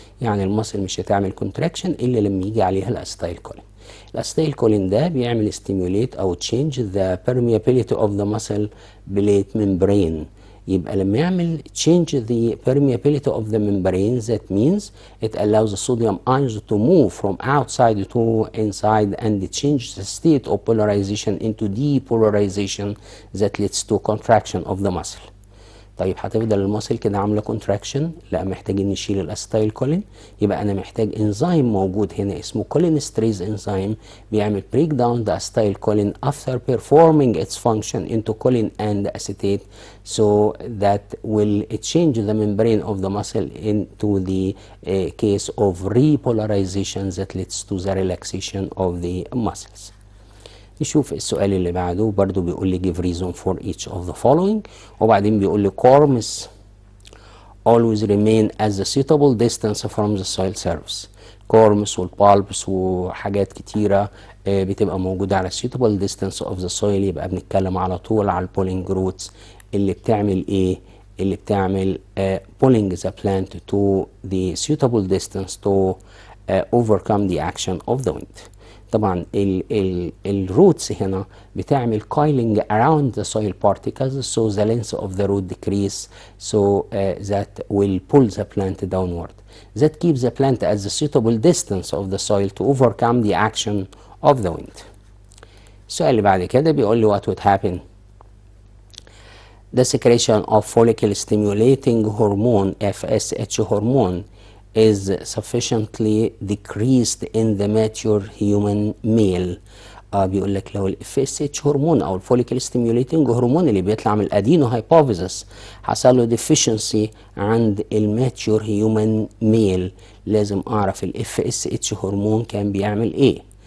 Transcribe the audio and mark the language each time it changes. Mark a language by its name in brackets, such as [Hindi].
[Arabic] يعني المصل مش هتعمل contraction الا لما يجي عليها الاسيتايلكولين. الاسيتايلكولين ده بيعمل stimulate او [English] change the permeability of the muscle plate membrane. [Arabic] يبقى لما يعمل [English] change the permeability of the membrane, that means it allows the sodium ions to move from outside to inside and change the state of polarization into depolarization that leads to contraction of the muscle. [Arabic] طيب هتفضل المصل كده عامله كونتراكشن؟ لا، محتاجين نشيل الاسيتايلكولين. يبقى انا محتاج انزيم موجود هنا اسمه كولينستريز انزيم بيعمل بريك داون [English] The acetylcholine after performing its function into choline and acetate, so that will change the membrane of the muscle into the case of repolarization that leads to the relaxation of the muscles. [Arabic] نشوف السؤال اللي بعده، برضو بيقول لي [English] give reason for each of the following، [Arabic] وبعدين بيقول لي [English] corms always remain at the suitable distance from the soil surface. [Arabic] corms والبالبس وحاجات كتيرة بتبقى موجودة على [English] suitable distance of the soil. [Arabic] يبقى بنتكلم على طول على البولينج روتس اللي بتعمل ايه؟ اللي بتعمل [English] pulling the plant to the suitable distance to overcome the action of the wind. [Arabic] طبعا الروتس هنا بتعمل [English] coiling around the soil particles, so the length of the root decrease, so that will pull the plant downward. That keeps the plant at the suitable distance of the soil to overcome the action of the wind. [Arabic] السؤال اللي بعد كده بيقول لي [English] what would happen the secretion of follicle stimulating hormone FSH hormone is sufficiently decreased in the mature human male. [Arabic] بيقول لك لو ال FSH هرمون او الفوليكل ستيميوليتنج هرمون اللي بيطلع من الادينو هايبوفيزس حصل له deficiency عند الماتيور هيومن ميل، لازم اعرف ال FSH هرمون كان بيعمل ايه.